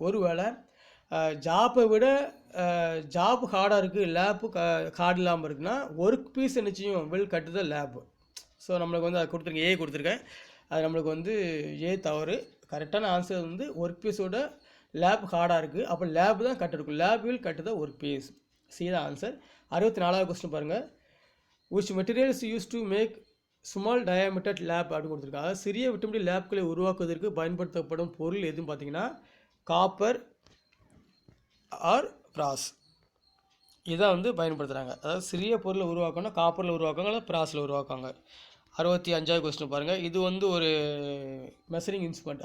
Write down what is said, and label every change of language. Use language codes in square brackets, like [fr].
[ta] ஒருவேளை ஜாப்பை விட ஜாப் ஹார்டாக இருக்குது, லேப்பு ஹார்ட் இல்லாமல் இருக்குன்னா ஒர்க் பீஸ் நிச்சயம் [en] Will cut the lap. [ta] So நம்மளுக்கு வந்து அது கொடுத்துருக்கேன், ஏ கொடுத்துருக்கேன், அது நம்மளுக்கு வந்து ஏ தவறு. கரெக்டான ஆன்சர் வந்து ஒர்க் பீஸோட லேப் ஹார்டாக இருக்குது, அப்போ லேப் தான் கட்டெடுக்கும், [en] Lap will cut the work piece. [ta] C தான் ஆன்சர். 64வது கொஸ்டின் பாருங்கள். [en] which materials used to make small diameter lap [ta] அப்படின்னு கொடுத்துருக்காங்க. அதாவது சிறிய விட்டமின் லேப்களை உருவாக்குவதற்கு பயன்படுத்தப்படும் பொருள் எதுன்னு பார்த்தீங்கன்னா காப்பர் ஆர் பிராஸ். இதான் வந்து பயன்படுத்துகிறாங்க. அதாவது சிறிய பொருளை உருவாக்கணும், காப்பரில் உருவாக்குவாங்க, இல்லை பிராஸில் உருவாக்குவாங்க. 65வது கொஸ்டின் பாருங்கள். இது வந்து ஒரு மெஷரிங் இன்ஸ்ட்ருமெண்ட்.